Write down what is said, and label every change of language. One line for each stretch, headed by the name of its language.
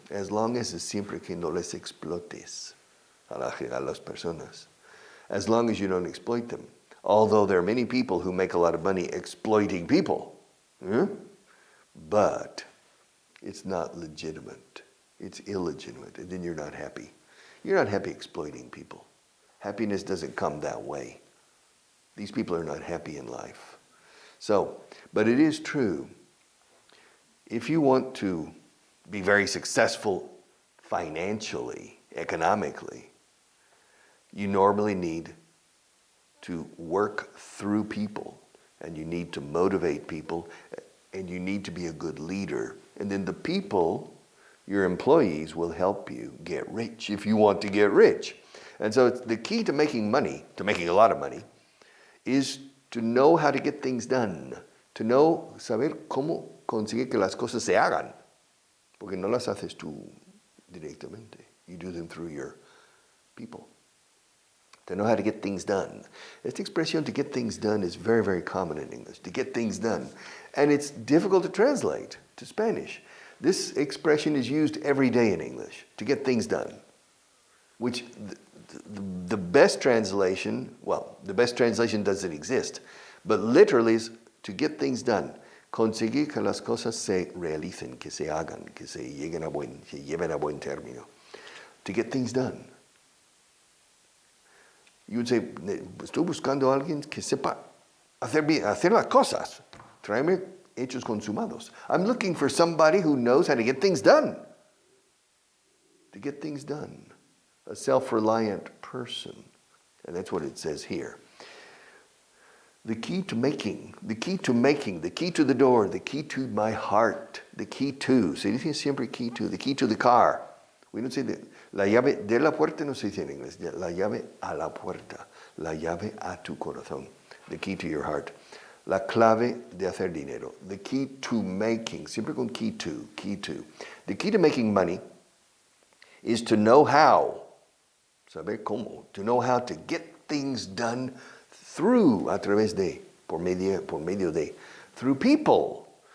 Spanish: As long as es siempre que no les explotes a las personas.
English: As long as you don't exploit them. Although there are many people who make a lot of money exploiting people. But it's not legitimate. It's illegitimate. And then you're not happy. You're not happy exploiting people. Happiness doesn't come that way. These people are not happy in life. So, but it is true. If you want to be very successful financially, economically, you normally need to work through people, and you need to motivate people, and you need to be a good leader. And then the people, your employees, will help you get rich if you want to get rich. And so the key to making money, to making a lot of money, is to know how to get things done.
Spanish: To know, saber cómo conseguir que las cosas se hagan. Porque no las haces tú directamente.
English: You do them through your people. To know how to get things done.
Spanish: Esta expresión,
English: to get things done, is very, very common in English. To get things done. And it's difficult to translate to Spanish. This expression is used every day in English. To get things done. Which the best translation, the best translation doesn't exist. But literally is to get things done.
Spanish: Conseguir que las cosas se realicen, que se hagan, que se lleven a buen término.
English: To get things done. You would say,
Spanish: estoy buscando a alguien que sepa hacer las cosas. Tráeme hechos consumados.
English: I'm looking for somebody who knows how to get things done. To get things done. A self-reliant person. And that's what it says here. The key to making, the key to the door, the key to my heart, the key to.
Spanish: Se dice siempre key to,
English: the key to the car. We don't say
Spanish: la llave de la puerta, no se dice en inglés. La llave a la puerta, la llave a tu corazón,
English: the key to your heart.
Spanish: La clave de hacer dinero,
English: the key to making,
Spanish: siempre con key to.
English: The key to making money is to know how,
Spanish: saber cómo,
English: to know how to get things done through,
Spanish: a través de, por medio de,
English: through people.